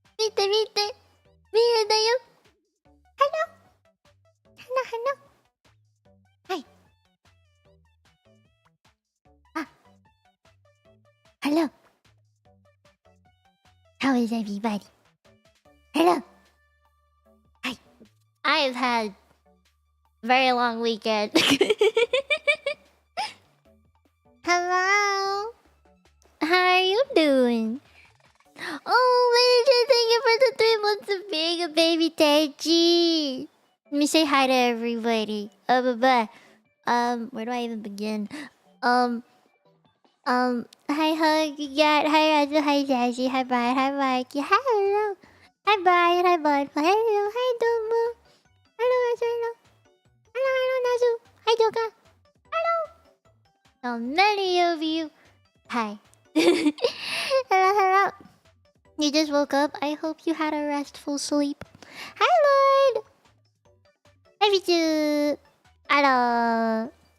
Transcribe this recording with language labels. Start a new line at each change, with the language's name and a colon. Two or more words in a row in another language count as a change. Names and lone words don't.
Japanese: 見て。見るだよ。花。はい。
English: あ。Hello. How is everybody? Hello. Hi. I've had a very long weekend. Hello. How are you doing? Oh, Major, thank you for the 3 months of being a baby Taiji. Let me say hi to everybody. Bye. Where do I even begin? Hi Hug, yeah, hi Razu, hi Jazzy, hi Brian, hi Mike, yeah, hello. Hi Brian, hi Bud, hello, hi Domo. Hello Razu, hello. Hello Nazu, hi Joka. Hello. So many of you. Hi. Hello. You just woke up. I hope you had a restful sleep. Hi Lord. Hi Vichu. Hello.